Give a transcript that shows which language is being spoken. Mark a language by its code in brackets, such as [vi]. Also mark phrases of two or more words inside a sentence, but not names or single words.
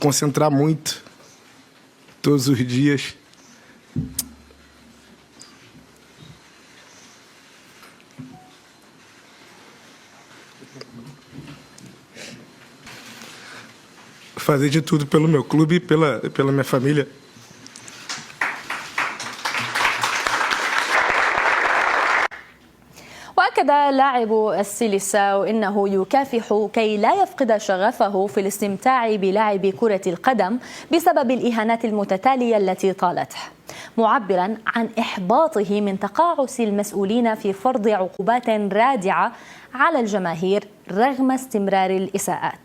[pt] concentrar muito todos os dias. Fazer de tudo pelo meu clube e pela minha família. [ar] وأكد لاعب السيليساو إنه يكافح كي لا يفقد شغفه في الاستمتاع بلعب كرة القدم بسبب الإهانات المتتالية التي طالته، معبرا عن إحباطه من تقاعس المسؤولين في فرض عقوبات رادعة على الجماهير رغم استمرار الإساءات.